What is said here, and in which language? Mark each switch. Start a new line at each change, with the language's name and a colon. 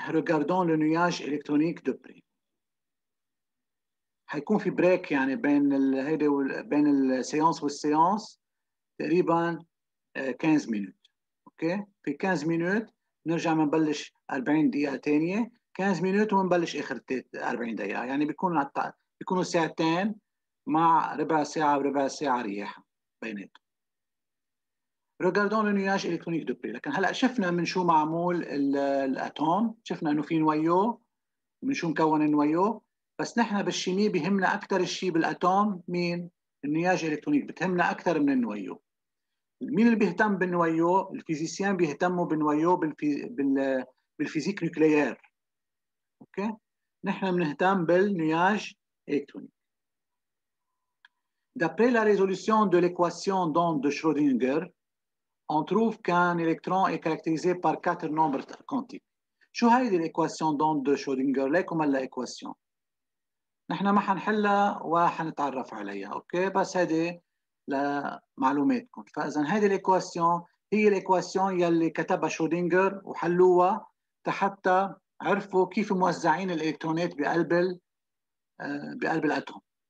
French: regardons le nuage électronique de près.
Arabic: حيكون في بريك يعني بين هيدي بين السيانس والسيانس تقريبا 15 مينوت. اوكي. في 15 مينوت نرجع بنبلش 40 دقيقة ثانية، 15 مينوت ونبلش اخر 40 دقيقة. يعني بيكونوا ساعتين مع ربع ساعة وربع ساعة رياح بيناتهم.
French: regardons le nuage électronique de près.
Arabic: لكن هلا شفنا من شو معمول الاتوم، شفنا انه في نويو من شو مكون النويو. بس نحن بالشيمياء بيهمنا اكثر الشيء بالاتوم مين؟ النياج الالكترونيك بتهمنا اكثر من النويو. مين اللي بيهتم بالنويو؟ الفيزيسيان بيهتموا بالنويو بالفيزيك نوكليير. اوكي. نحن بنهتم بالنياج الكترونيك.
French: D'après la résolution de l'équation d'onde de Schrödinger, on trouve qu'un électron est caractérisé par 4 nombres quantiques.
Arabic: شو هيدي الايكواسيون دوند دو شرودنجر؟ ليكم هلا ايكواسيون نحن ما حنحلها وحنتعرف عليها. اوكي. بس هيدي لمعلوماتكم. فاذا هيدي الايكواسيون هي الايكواسيون يلي كتبها شرودنجر وحلوها حتى عرفوا كيف موزعين الالكترونات بقلب الاتوم.